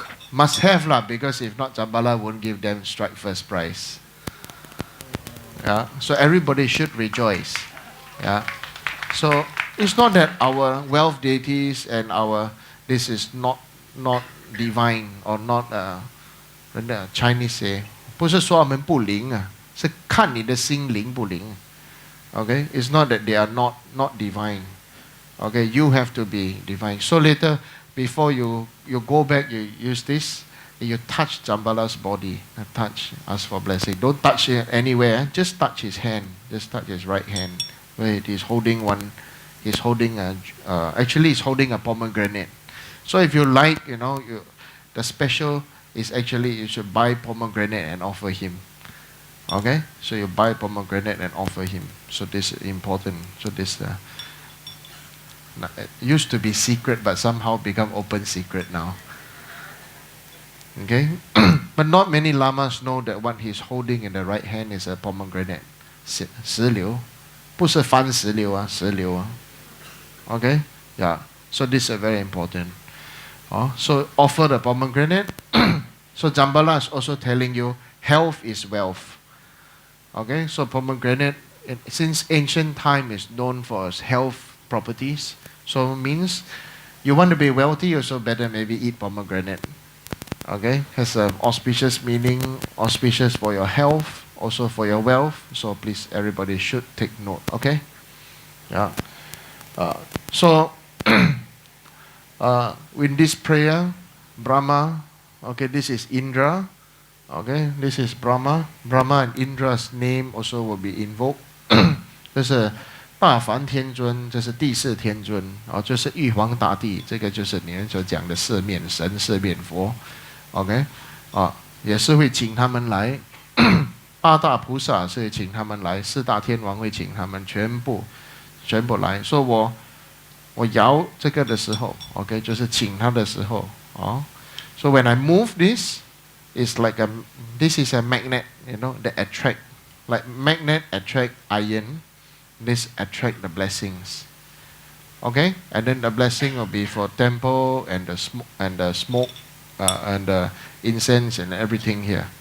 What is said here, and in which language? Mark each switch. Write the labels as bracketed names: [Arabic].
[English] Must have lah, because if not, Jambala won't give them strike first prize. Yeah, so everybody should rejoice. Yeah, so it's not that our wealth deities and this is not divine or not. When the Chinese say [Chinese] 不是说我们不灵啊，是看你的心灵不灵。 [English] Okay, it's not that they are not divine. Okay, you have to be divine. So later, before you go back, you use this. You touch Jambala's body. Touch, ask for blessing. Don't touch it anywhere. Just touch his hand. Just touch his right hand. Where he's holding one. He's holding a. Actually, he's holding a pomegranate. So if you like, the special is actually you should buy pomegranate and offer him. Okay, so you buy pomegranate and offer him. So this is important. So this it used to be secret, but somehow become open secret now. Okay, but not many lamas know that what he's holding in the right hand is a pomegranate. [Chinese] 石榴，不是番石榴啊，石榴啊。 [English] Okay, yeah. So this is very important. So offer the pomegranate. So Jambala is also telling you health is wealth. Okay, so pomegranate, since ancient time is known for its health properties, so means you want to be wealthy, also better maybe eat pomegranate. Okay, has an auspicious meaning, auspicious for your health, also for your wealth. So please, everybody should take note. Okay, yeah. So with this prayer, Brahma. Okay, this is Indra. Okay, this is Brahma. Brahma and Indra's name also will be invoked. [Chinese] 这是大梵天尊，这是第四天尊，就是玉皇大帝，这个就是你们所讲的四面神、四面佛。 OK， 也是会请他们来。八大菩萨是请他们来，四大天王会请他们全部来。说我摇这个的时候 ，OK， 就是请他的时候， [English] So when I move this. It's like this is a magnet, that attract, like magnet attract iron, this attract the blessings. Okay, and then the blessing will be for temple and the smoke, and the incense and everything here.